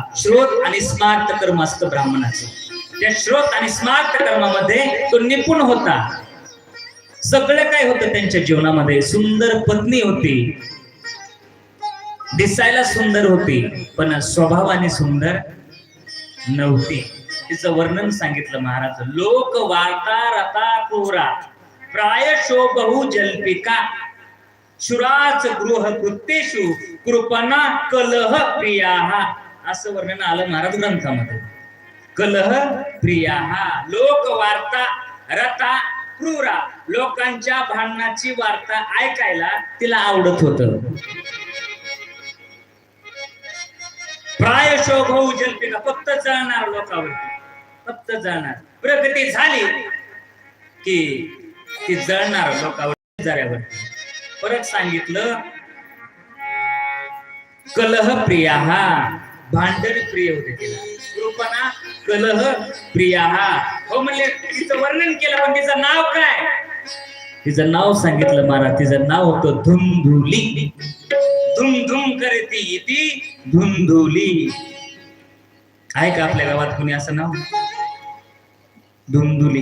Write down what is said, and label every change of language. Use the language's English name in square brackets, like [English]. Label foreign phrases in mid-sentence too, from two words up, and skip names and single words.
[Marathi] श्रोत आणि स्मार्त कर्म असतं ब्राह्मणाचं. त्या श्रोत आणि स्मार्त कर्मामध्ये तो निपुण होता. सगळं काय होतं त्यांच्या जीवनामध्ये. सुंदर पत्नी होती, दिसायला सुंदर होती, पण स्वभावाने सुंदर नव्हती. तिचं वर्णन सांगितलं महाराज. [Sanskrit] लोक वार्ता रता क्रूरा प्रायशो बहु जल्पिका शुराच गृह कृत्येषु कृपणा कलह प्रियाः. [Marathi] असं वर्णन आलं महाराज ग्रंथामध्ये. [Sanskrit] कलह प्रियाः, लोक वार्ता रता क्रूरा, [Marathi] लोकांच्या भांडणाची वार्ता ऐकायला तिला आवडत होतं. [Sanskrit] प्रायशो बहु जल्पिका, [Marathi] फक्त जळणार लोकांवरती, फक्त जळणार. प्रगती झाली की ती जळणार लोकांवर जऱ्यावरती. परत सांगितलं [Sanskrit] कलह प्रियाः, [Marathi] भांडण प्रिय होते तिला. [Sanskrit] कृपणा कलह प्रियाः. [Marathi] हो म्हणले, तिचं वर्णन केलं, पण तिचं नाव काय? तिचं नाव सांगितलं महाराज. तिचं नाव होतं धुंधुली. धुम धुम करती ती धुंधुली. आहे का आपल्या गावात कोणी असं नाव? धुंधुली.